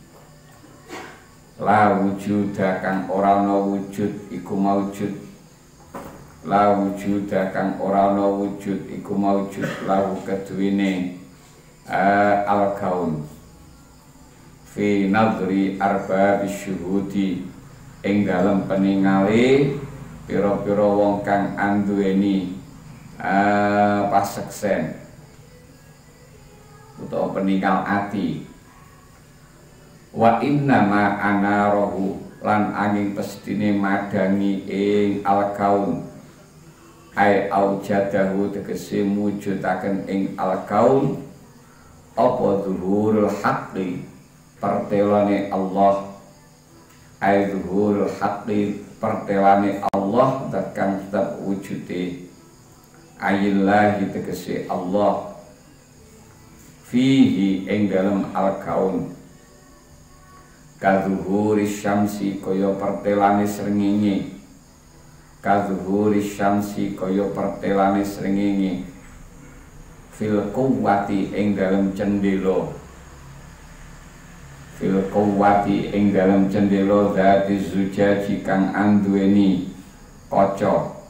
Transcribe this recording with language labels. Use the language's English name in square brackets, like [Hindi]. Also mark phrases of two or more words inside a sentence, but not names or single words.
[Arabic] لا وجود [Javanese] kang ora ana wujud iku maujud, [Arabic] لا وجود [Javanese] kang ora ana wujud iku maujud, lahu keduwene [Arabic] الكون في نظر أرباب الشهود [Javanese] ing dalem peningale pira-pira wong kang anduweni paseksen utawa peninggal ati. [Arabic] وإنما أناره [Javanese] lan angin pestine madangi ing al-kaun [Arabic] أي أوجده [Javanese] tegese mujudaken ing al-kaun apa [Arabic] ظهور الحق [Javanese] pertelane Allah, [Arabic] أي ظهور الحق [Javanese] pertelane Allah dat kang tetep wujude ayillahi tegese Allah fihi ing dalem al-kaun [Arabic] كظهور الشمس [Javanese] kaya pertelane srengenge [Arabic] كظهور الشمس [Javanese] kaya pertelane srengenge [Arabic] في الكوة [Javanese] ing dalem cendela [Arabic] في الكوة [Javanese] ing dalem cendela dadi zujaji kang anduweni kaca